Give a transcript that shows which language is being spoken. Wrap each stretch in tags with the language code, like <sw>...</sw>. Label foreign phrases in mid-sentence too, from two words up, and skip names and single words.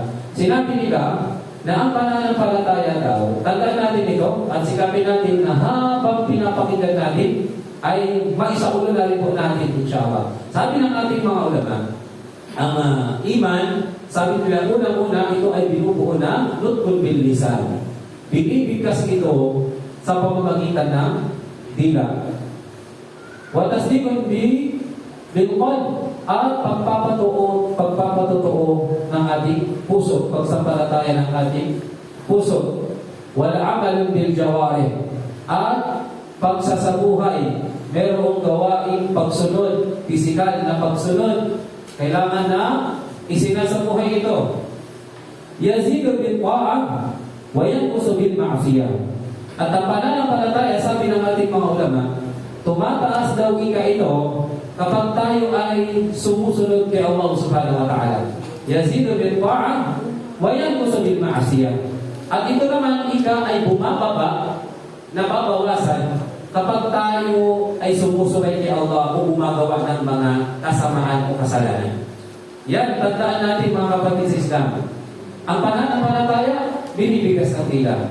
<tl>Sinabi nila na ang pananampalataya daw, tandaan natin ito at sikapin natin na habang pinapakinggan natin ay maisaulo na rin po natin, insyaAllah. Sabi ng ating mga ulama, ang iman, sabi nila, unang-una, ito ay binubuo na</tl> <ar>نطق باللسان.</ar> <tl>Binibigkas ito sa pamamagitan ng dila.</tl> <ar>وتصديق بالقلب,</ar> <tl>at pagpapatutuo ng ating puso, pagsampalataya ng ating puso.</tl> <ar>ولا عمل بالجوارح,</ar> <tl>at pagsasabuhay, merong gawaing pagsunod, pisikal na pagsunod, kailangan na isinasabuhay ito.</tl> <ar>يزيد بالطاعة وينقص بالمعصية.</ar> <tl>At ang pananampalataya, sabi ng ating mga ulama, tumataas daw ito kapag tayo ay sumusunod kay Allah</tl> <ar>subhanahu wa ta'ala. يزيد بالطاعة وينقص بالمعصية.</ar> <tl>At ito naman ay bumababa, nababawasan kapag tayo ay sumusunod kay Allah o gumagawa ng mga kasamaan o kasalanan. Yan, tandaan natin mga kapatid sa Islam. Ang pananampalataya, binibigas ng tila.</tl>